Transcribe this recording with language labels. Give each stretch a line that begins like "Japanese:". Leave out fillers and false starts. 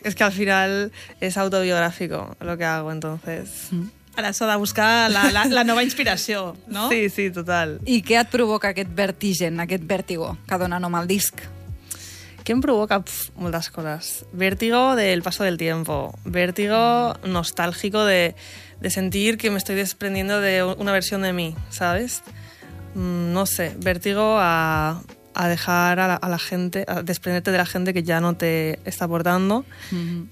Spanish: Es que al final es autobiográfico lo que hago, entonces...
Catalan: Ara s'ha de buscar la nova inspiració, no? Sí, sí, total. I què et provoca aquest vertigen, aquest vértigo que dona nom al disc? Què em provoca? Moltes coses.
Spanish: Vértigo del paso del tiempo. Vértigo nostálgico de sentir que me estoy desprendiendo de una versión de mí, ¿sabes? No sé, vértigo a dejar a la gente, a desprenderte de la gente que ya no te está aportando. Uh-huh.